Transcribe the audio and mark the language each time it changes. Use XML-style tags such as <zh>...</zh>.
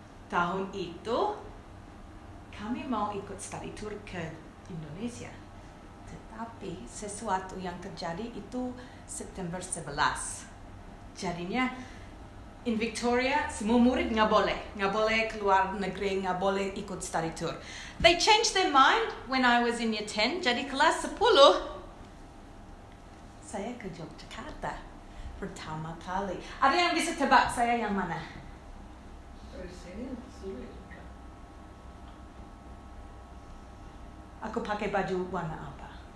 <id>Tahun itu kami mau ikut study tour ke Indonesia. Tetapi sesuatu yang terjadi itu September 11. Jadinya</id> <en>in Victoria</en> <id>semua murid nggak boleh keluar negeri, nggak boleh ikut study tour.</id> <en>They changed their mind when I was in year 10.</en> <id>Jadi kelas 10 saya ke Yogyakarta pertama kali. Ada yang bisa tebak saya yang mana? Dari sini sulit. Aku pakai baju warna apa?</id>